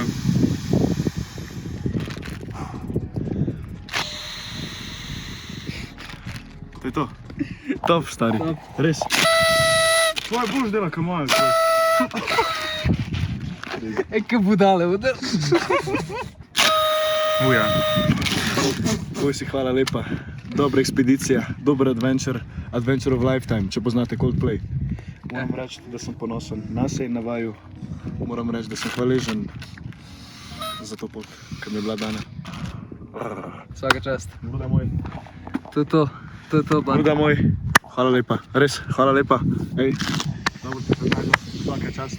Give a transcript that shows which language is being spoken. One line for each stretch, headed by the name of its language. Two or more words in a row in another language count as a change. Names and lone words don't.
Slovenian: To je to. Top, stari. Res. Tvoje boš dela, kot moje. Eke budale, udar. Uja. Tvoj si hvala lepa. Dobra ekspedicija, dober
English: adventure of lifetime,
Slovenian: če poznate Coldplay. Moram reči, da sem ponosen nase in na vaju. Moram reči, da sem hvaležen za to pot, ki mi je bila dana. Vsaka čast. Bruda moj. To je to, band. Bruda moj. Hvala lepa, res, hvala lepa. Ej, dobro te predajno, vsaka čast.